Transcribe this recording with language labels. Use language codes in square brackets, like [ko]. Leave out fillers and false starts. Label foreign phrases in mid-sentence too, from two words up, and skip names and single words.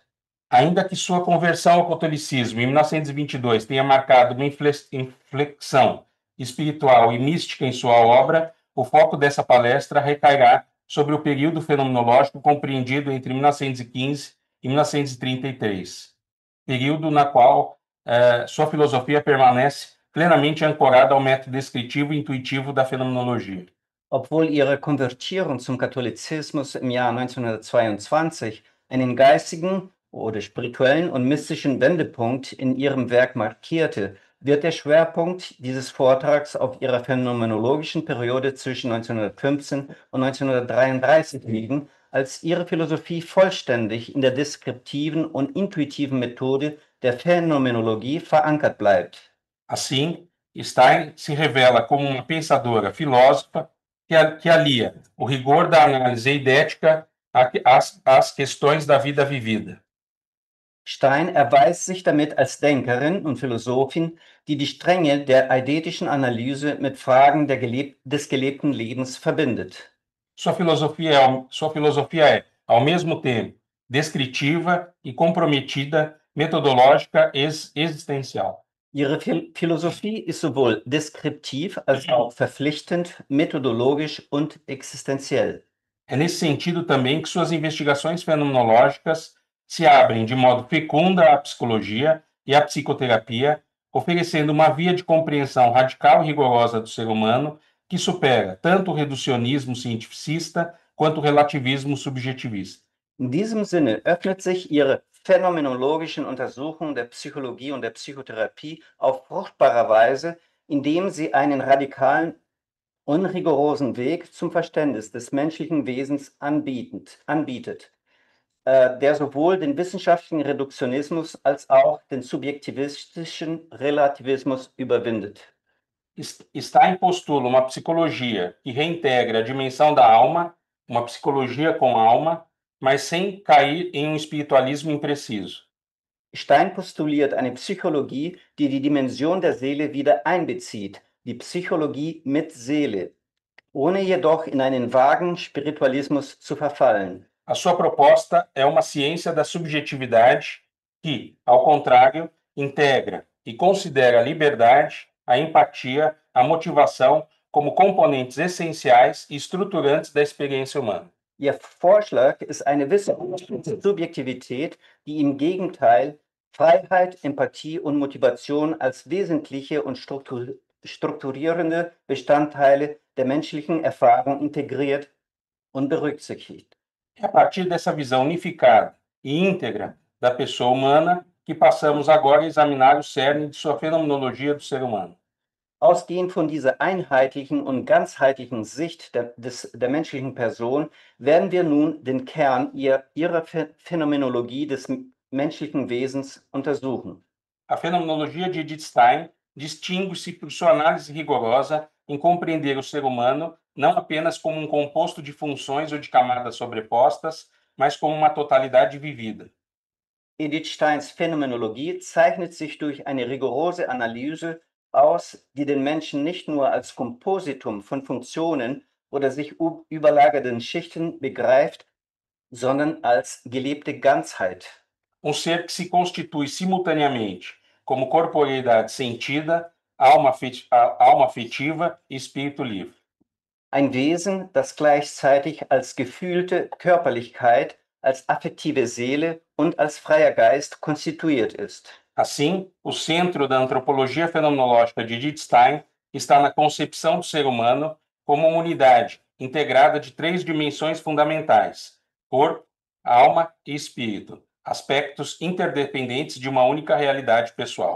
[pt] Ainda que sua conversão ao catolicismo em 1922 tenha marcado uma inflexão espiritual e mística em sua obra, o foco dessa palestra recairá sobre o período fenomenológico compreendido entre 1915 e 1933, período na qual sua filosofia permanece plenamente ancorada ao método descritivo e intuitivo da fenomenologia. [de] Obwohl ihre Konvertierung zum Katholizismus im Jahr 1922 einen geistigen oder spirituellen und mystischen Wendepunkt in ihrem Werk markierte, wird der Schwerpunkt dieses Vortrags auf ihrer phänomenologischen Periode zwischen 1915 und 1933 liegen, als ihre Philosophie vollständig in der deskriptiven und intuitiven Methode der Phänomenologie verankert bleibt. [pt] Assim, Stein se revela como uma pensadora filósofa que alia o rigor da análise eidética às questões da vida vivida. [de] Stein erweist sich damit als Denkerin und Philosophin, die die Stränge der eidetischen Analyse mit Fragen des gelebten Lebens verbindet. [pt] Sua filosofia é, ao mesmo tempo, descritiva e comprometida, metodológica e existencial. [de] Ihre Philosophie ist sowohl deskriptiv als auch verpflichtend, methodologisch und existenziell. [pt] É nesse sentido também que suas investigações fenomenológicas se abrem de modo fecundo à psicologia e à psicoterapia, oferecendo uma via de compreensão radical e rigorosa do ser humano que supera tanto o reducionismo cientificista quanto o relativismo subjetivista. [de] In diesem Sinne öffnet sich ihre phänomenologischen Untersuchungen der Psychologie und der Psychotherapie auf fruchtbare Weise, indem sie einen radikalen, unrigorosen Weg zum Verständnis des menschlichen Wesens anbietet, der sowohl den wissenschaftlichen Reduktionismus als auch den subjektivistischen Relativismus überwindet. [pt] Stein postula uma psicologia que reintegra a dimensão da alma, uma psicologia com alma, mas sem cair em um espiritualismo impreciso. [de] Stein postuliert eine Psychologie, die die Dimension der Seele wieder einbezieht, die Psychologie mit Seele, ohne jedoch in einen vagen Spiritualismus zu verfallen. [pt] A sua proposta é uma ciência da subjetividade que, ao contrário, integra e considera a liberdade, a empatia, a motivação como componentes essenciais e estruturantes da experiência humana. [de] Ihr Vorschlag ist eine wissenschaftliche Subjektivität, die im Gegenteil Freiheit, Empathie und Motivation als wesentliche und strukturierende Bestandteile der menschlichen Erfahrung integriert und berücksichtigt. [pt] É a partir dessa visão unificada e íntegra da pessoa humana que passamos agora a examinar o cerne de sua fenomenologia do ser humano. [de] Ausgehend von dieser einheitlichen und ganzheitlichen Sicht der menschlichen Person werden wir nun den Kern ihrer Phänomenologie des menschlichen Wesens untersuchen. [pt] A fenomenologia de Edith Stein distingue-se por sua análise rigorosa em compreender o ser humano não apenas como um composto de funções ou de camadas sobrepostas, mas como uma totalidade vivida. [de] Edith Steins Phänomenologie zeichnet sich durch eine rigorose Analyse aus, die den Menschen nicht nur als Kompositum von Funktionen oder sich überlagernden Schichten begreift, sondern als gelebte Ganzheit. [pt] Ser que se constitui simultaneamente como corporeidade sentida, alma afetiva e espírito livre. [de] Ein Wesen, das gleichzeitig als gefühlte Körperlichkeit, als affektive Seele und als freier Geist konstituiert ist. [pt] Assim, o centro da antropologia fenomenológica de Edith Stein está na concepção do ser humano como uma unidade integrada de três dimensões fundamentais: corpo, alma e espírito, aspectos interdependentes de uma única realidade pessoal.